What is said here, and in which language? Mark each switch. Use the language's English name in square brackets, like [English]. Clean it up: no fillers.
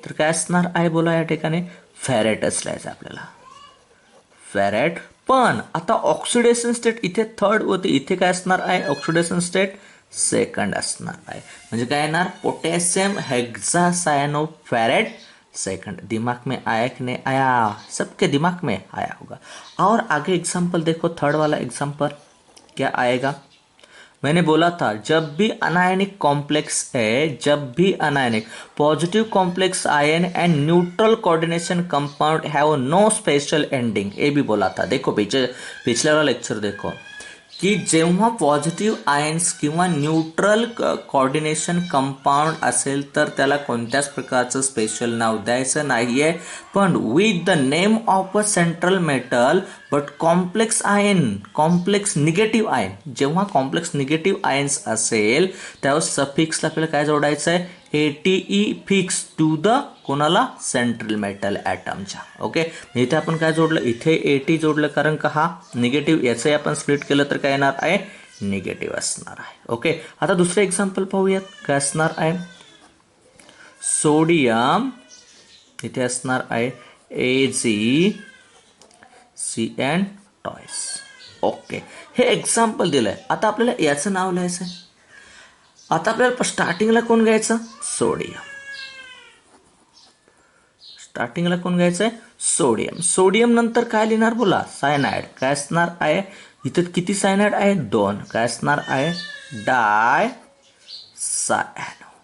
[Marathi] तर काय असणार आहे बोला या ठिकाणी, फेरेटच लिहायचं आपल्याला, फेरेट. पण आता ऑक्सिडेशन स्टेट इथे थर्ड होते, इथे काय असणार आहे, ऑक्सिडेशन स्टेट सेकंड असणार आहे. म्हणजे काय येणार, पोटॅशियम हेक्सासायनो फेरेट सेकंड. [Hindi] दिमाग में आया कि नहीं आया, सबके दिमाग में आया होगा. और आगे एग्जाम्पल देखो, थर्ड वाला एग्जाम्पल क्या आएगा. मैंने बोला था जब भी अनायनिक कॉम्प्लेक्स है, जब भी anionic positive complex ion [English] And neutral coordination compound have no special ending. [Hindi] ये भी बोला था. देखो पिछले वाला लेक्चर देखो [Marathi] की जेव्हा पॉझिटिव्ह आयन्स किंवा न्यूट्रल कोऑर्डिनेशन कंपाऊंड असेल तर त्याला कोणत्याच प्रकारचं स्पेशल नाव द्यायचं नाहीये. पण [English] with the name of a central metal [Marathi] but complex ion, complex negative ion, जेव्हा कॉम्प्लेक्स निगेटिव्ह आयन्स असेल त्यावेळेस सफिक्सला आपल्याला काय जोडायचं आहे, ATE फिक्स टू द कोणाला, सेंट्रल मेटल ॲटमच्या. ओके, इथे आपण काय जोडलं, इथे AT जोडलं, कारण का हा निगेटिव्ह, याचं आपण स्प्लिट केलं तर काय येणार आहे, निगेटिव्ह असणार आहे. ओके, आता दुसरं एक्झाम्पल पाहूयात. काय असणार आहे, सोडियम, इथे असणार आहे AgCN टॉईस. ओके, हे एक्झाम्पल दिलंय. आता आपल्याला याचं नाव लिहायचं आहे. आता आपल्याला स्टार्टिंगला कोण घ्यायचं, सोडियम. स्टार्टिंगला कोण घ्यायचंय, सोडियम. सोडियम नंतर काय लिहिणार बोला, सायनाइड. काय असणार आहे, इथं किती सायनाइड आहे, 2. काय असणार आहे, डाय सायनो.